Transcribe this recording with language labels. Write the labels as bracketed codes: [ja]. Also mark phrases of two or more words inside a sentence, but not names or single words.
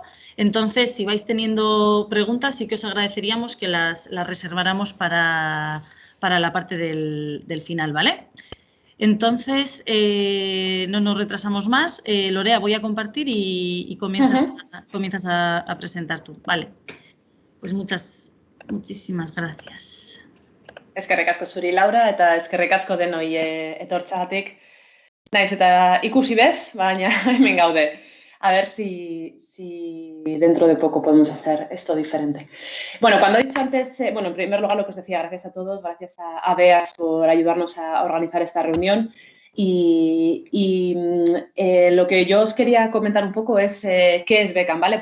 [es] Entonces, si vais teniendo preguntas, sí que os agradeceríamos que las reserváramos para la parte del final, ¿vale? Entonces, no nos retrasamos más. Lorea, voy a compartir y comienzas a presentar tú. Vale. Pues muchísimas gracias. [eu] Eskerrik asko zuri, Laura, eta eskerrik asko denoi etortzeagatik. Naiz eta ikusi bez, baina hemen gaude. [es] A ver si dentro de poco podemos hacer esto diferente. Bueno, cuando he dicho antes, bueno, en primer lugar lo que os decía, gracias a todos, gracias a Beas por ayudarnos a organizar esta reunión. Y lo que yo os quería comentar un poco es qué es Beckham, ¿vale?